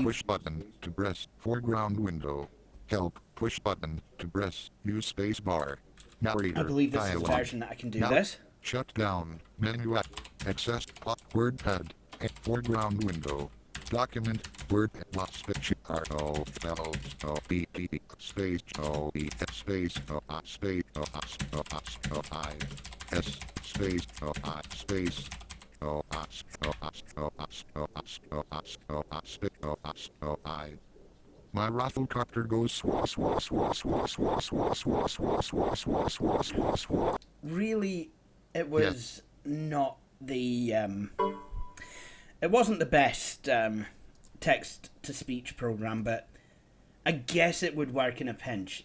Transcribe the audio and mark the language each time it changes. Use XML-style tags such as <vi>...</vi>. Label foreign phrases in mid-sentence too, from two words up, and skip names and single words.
<en>push button to press. Foreground window. Help. Push button to press. Use space bar. Narrator. I believe this dialog. is the version that I can do now, this. Shut down. Menu at. Access. WordPad. Foreground window. Document. Word. Space. R-O. L-O-B-P. Space. O-E. Space. O-I. Space. O-I. S. Space. O-I. Space. My rafflecopter goes swa swa swa swa swa swa swa swa swa swa swa swa swa. Really, it was not the it wasn't the best text-to-speech program, but I guess it would work in a pinch.</en>